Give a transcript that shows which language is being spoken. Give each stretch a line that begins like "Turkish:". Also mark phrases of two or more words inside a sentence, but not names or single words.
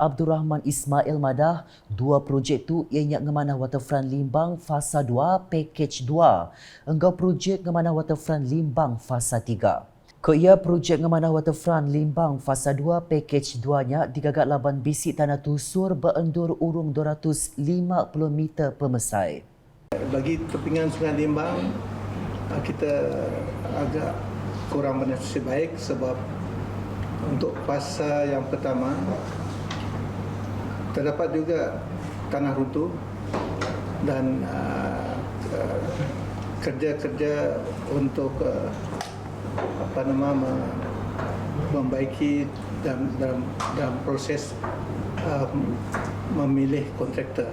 Iban: Abdul Rahman Ismail madah, dua projek tu ianya ngemanah waterfront Limbang fasa 2, package 2. Enggau projek ngemanah waterfront Limbang fasa 3. Ko ia projek ngemanah waterfront Limbang fasa 2 package 2-nya digagak laban bisik tanah tusur beendur urung 250 meter pemesai.
Malay: Bagi kepingan Sungai Limbang, kita agak kurang bernasib baik sebab untuk fasa yang pertama terdapat juga tanah runtuh dan kerja-kerja untuk membaiki dalam proses memilih kontraktor.